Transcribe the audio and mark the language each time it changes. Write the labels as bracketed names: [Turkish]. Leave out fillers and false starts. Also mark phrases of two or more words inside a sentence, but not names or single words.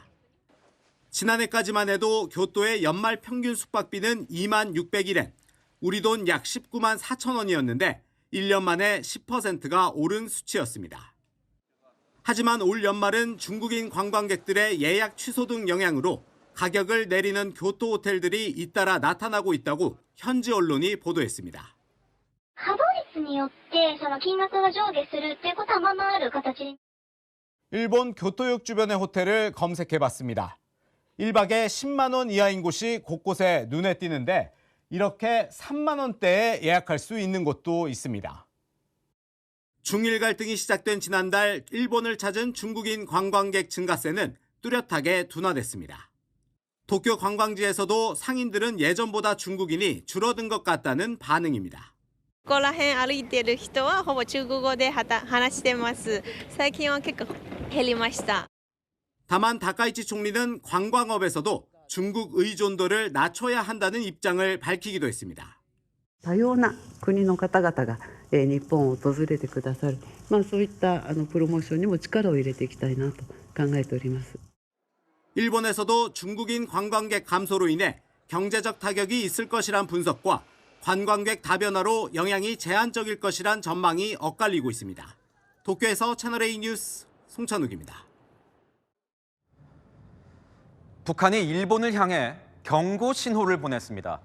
[Korean] 지난해까지만 해도 교토의 연말 평균 숙박비는 2만 600일엔, 우리 돈 약 19만 4천 원이었는데 1년 만에 10%가 오른 수치였습니다. 하지만 올 연말은 중국인 관광객들의 예약 취소 등 영향으로 가격을 내리는 교토 호텔들이 잇따라 나타나고 있다고 현지 언론이 보도했습니다. [Japanese] 稼働率によってその金額が上下するっていうことはままある形。 [Korean] 일본 교토역 주변의 호텔을 검색해봤습니다. 1박에 10만 원 이하인 곳이 곳곳에 눈에 띄는데 이렇게 3만 원대에 예약할 수 있는 곳도 있습니다. 중일 갈등이 시작된 지난달 일본을 찾은 중국인 관광객 증가세는 뚜렷하게 둔화됐습니다. 도쿄 관광지에서도 상인들은 예전보다 중국인이 줄어든 것 같다는 반응입니다. [Japanese] ここら辺歩いてる人はほぼ中国語で話してます。最近は結構減りました。 [Korean] 다만 다카이치 총리는 관광업에서도 중국 의존도를 낮춰야 한다는 입장을 밝히기도 했습니다. [Japanese] 多様な国の方々が日本を訪れてくださる、そういったプロモーションにも力を入れていきたいなと考えております。 [Korean] 일본에서도 중국인 관광객 감소로 인해 경제적 타격이 있을 것이란 분석과 관광객 다변화로 영향이 제한적일 것이란 전망이 엇갈리고 있습니다. 도쿄에서 채널A 뉴스 송찬욱입니다. 북한이 일본을 향해 경고 신호를 보냈습니다.